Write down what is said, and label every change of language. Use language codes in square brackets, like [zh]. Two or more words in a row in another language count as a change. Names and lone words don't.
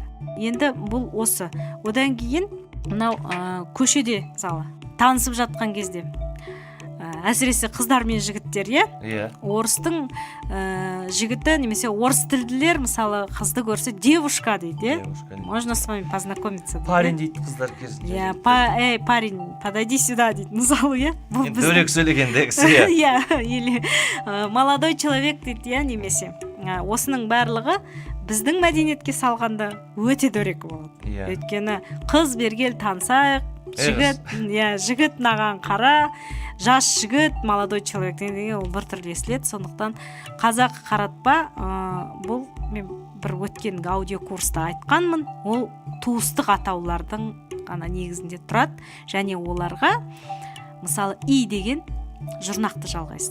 [kk] Енді бұл осы. Одан кейін мынау көшеде мысалы танысып жатқан кезде, әсіресе қыздар мен жігіттер, орыстың жігіті немесе орыс тілділер мысалы қызды көрсе девушка дейді, [ru] можно с вами познакомиться. [kk] Парень дейді қыздар кезінде. [ru] Парень, подойди сюда [kk] дейді, мысалы, дөрекі сөйлегенде кісі, [ru] или молодой человек [kk] дейді, немесе осының барлығы біздің мәдениетке салғанда өте дөрекі болады. Өйткені қыз бергел танысайық, жігіт наған қара, жас жігіт, [ru] молодой человек [kk] деген ол бір түрлі естіледі. Сондықтан қазақ қаратпа, бұл мен бір өткен аудиокурста айтқанмын, ол туыстық атаулардың ғана негізінде тұрады, және оларға мысалы и деген жұрнақты жалғайсыз.